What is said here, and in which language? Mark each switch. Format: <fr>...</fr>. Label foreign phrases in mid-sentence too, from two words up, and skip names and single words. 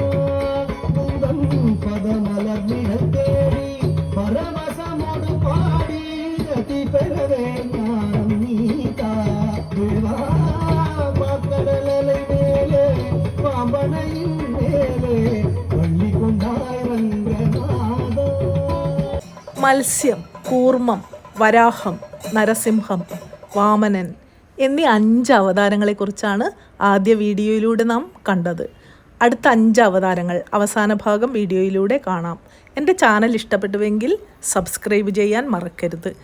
<ta>உந்தன் பதமலர்ந்திட தேடி பரவசமோடு பாடி கதி பெறவே ஞானம் நீதா. கடலலை மேலே பாம்பனையின் மேலே பள்ளி கொண்டாய் ரங்கநாதா.</ta> <ml>മത്സ്യം, കൂർമ്മം, വരാഹം, നരസിംഹം, വാമനൻ എന്നീ 5 അവതാരങ്ങളെക്കുറിച്ചാണ് ആദ്യ വീഡിയോയിലൂടെ നാം കണ്ടത്. അടുത്ത 5 അവതാരങ്ങൾ അവസാന ഭാഗം വീഡിയോയിലൂടെ കാണാം. എൻ്റെ ചാനൽ ഇഷ്ടപ്പെട്ടുവെങ്കിൽ സബ്സ്ക്രൈബ് ചെയ്യാൻ മറക്കരുത്.</ml>